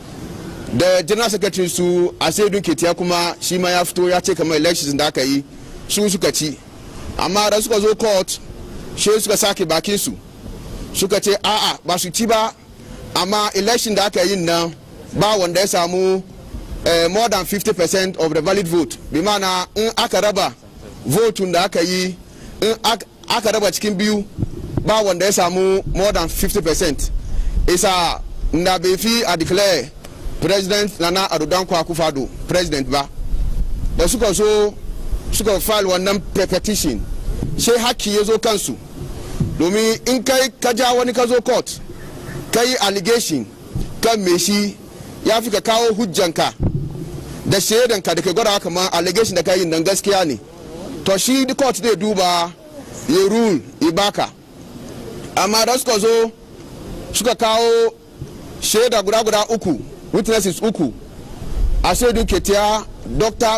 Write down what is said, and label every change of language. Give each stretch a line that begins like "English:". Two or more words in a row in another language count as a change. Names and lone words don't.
Hausa: da
English: general secretary
Hausa: su Asedu Ketiya kuma shi ma ya fito ya ce kaman elections da aka yi su suka ci amma da suka zo court shi suka sake bakin su suka ce a'a ba su ci ba amma election da aka yi nan ba wanda ya samu
English: more than 50% of the valid vote
Hausa: bi mana in aka raba vote da aka yi in aka raba cikin biyu ba wanda ya samu
English: more than 50%
Hausa: isa na bai fi a declare president Nana Ado Dankwa Akufo-Addo president ba da suka so suka file wannan petition sai haki ya zo kansu domin in kai ka ja wani ka zo court kai allegation kan me shi ya fi ka kawo hujjanka da shaidanka da ke gwada kamar allegation da kai nan gaskiya ne to shi
English: the court
Hausa: zai duba ya rule ibaka amma da suka zo suka kawo shaida guda uku witnesses uku Asedu Ketiya Dr.